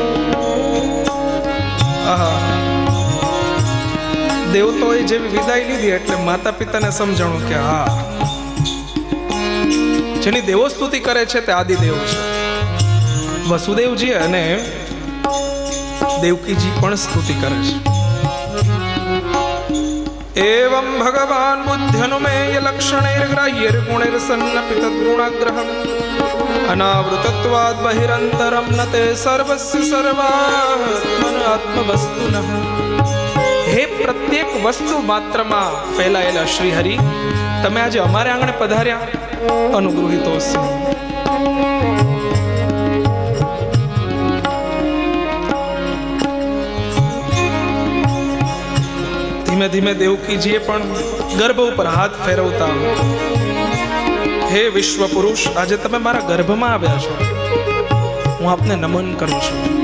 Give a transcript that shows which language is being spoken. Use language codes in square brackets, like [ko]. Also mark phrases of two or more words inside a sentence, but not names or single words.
[gu] આહા, દેવતાઓએ જેવી વિદાય લીધી એટલે માતા પિતાને સમજાણું કે હા, જેની દેવો સ્તુતિ કરે છે તે આદિદેવ છે। વસુદેવજી અને દેવકીજી પણ સ્તુતિ કરે છે। [sa] एवं भगवान बुद्ध्यनुमेय लक्षणैर्ग्राह्यैर् गुणैर्सन्नपित गुणाग्रहम् अनावृतत्वाद् बहिरन्तरं न ते सर्वस्य सर्वात्मन आत्मवस्तुनः। [gu] હે પ્રત્યેક વસ્તુ માત્રમાં ફેલાયેલા શ્રી હરિ, તમે આજે અમારે આંગણે પધાર્યા, અનુગૃહિતોસ્મિ। ધીમે ધીમે દેવકીજીએ પણ ગર્ભ ઉપર હાથ ફેરવતા, હે વિશ્વ પુરુષ, આજે તમે મારા ગર્ભમાં આવ્યા છો, હું આપને નમન કરું છું।